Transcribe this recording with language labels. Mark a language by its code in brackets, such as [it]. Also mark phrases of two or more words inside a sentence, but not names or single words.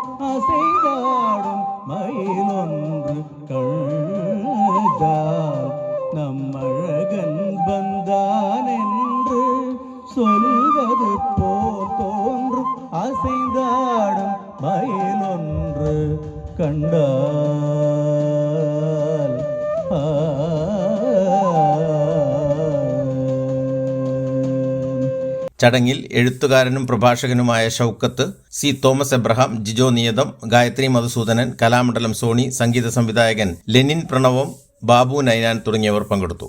[ta] அசைந்தாடும் மயிலொன்று கண்டால், நம்மழகன் வந்தான் என்று சொல்வது போல் தோன்றும். அசைந்தாடும் மயிலொன்று கண்டால் [ml] ചടങ്ങിൽ എഴുത്തുകാരനും പ്രഭാഷകനുമായ ഷൗക്കത്ത്, C. തോമസ് എബ്രഹാം, ജിജോ നിയതം, ഗായത്രി മധുസൂദനൻ, കലാമണ്ഡലം സോണി, സംഗീത സംവിധായകൻ ലെനിൻ പ്രണവം, ബാബു നൈനാൻ തുടങ്ങിയവർ പങ്കെടുത്തു.